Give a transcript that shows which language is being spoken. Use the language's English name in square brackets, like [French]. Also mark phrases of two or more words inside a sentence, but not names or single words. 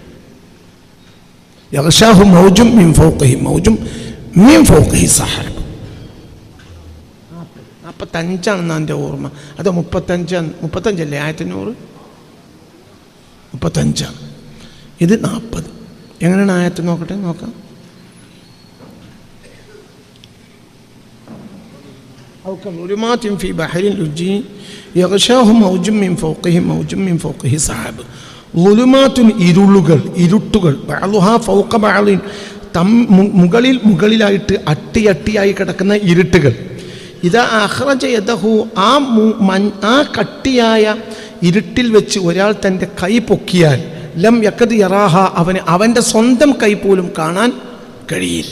[Arabic] يغشاه موج من فوقه موج من فوقه سحاب. [Malayalam] 45 എൻ്റെ ഓർമ്മ. അത് 35 ആയത്ത് 100 35. ഇത് 40. എങ്ങനെയാണ് ആയത്ത്? നോക്കാം. [Arabic] أو كظلمات في بحر لجي يغشاه موج من فوقه سحاب ളുലുമാത്തുൻ [Malayalam] ഇരുളുകൾ, ഇരുട്ടുകൾ, [Arabic] بعضها فوق بعض [Malayalam] മുകളിലായിട്ട് അട്ടിയായി കിടക്കുന്ന ഇരുട്ടുകൾ. ഇതാ [Arabic] أخرج يده [Malayalam] ആ കട്ടിയായ ഇരുട്ടിൽ വെച്ച് ഒരാൾ തൻ്റെ കൈ പൊക്കിയാൽ [Arabic] لم يكد يراها [Malayalam] അവൻ്റെ സ്വന്തം കൈ പോലും കാണാൻ കഴിയില്ല.